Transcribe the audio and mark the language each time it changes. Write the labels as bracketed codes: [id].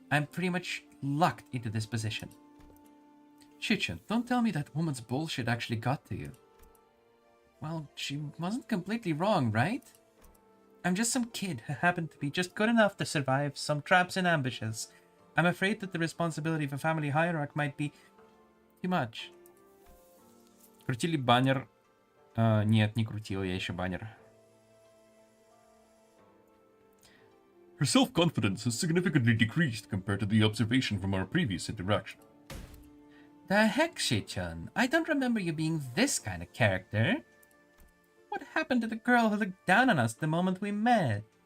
[en] I'm pretty much lucked into this position. Shichun, don't tell me that woman's bullshit actually got to you. Well, she wasn't completely wrong, right? I'm just some kid who happened to be just good enough to survive some traps and ambushes. I'm afraid that the responsibility of a family hierarch might be too much. [ru] Крутили баннер? Нет, не крутил я еще баннер. [en] Her self-confidence has significantly decreased compared to the observation from our previous interaction. The heck, Shi-chan? I don't remember you being this kind of character. What happened to the girl who looked down on us the moment we met?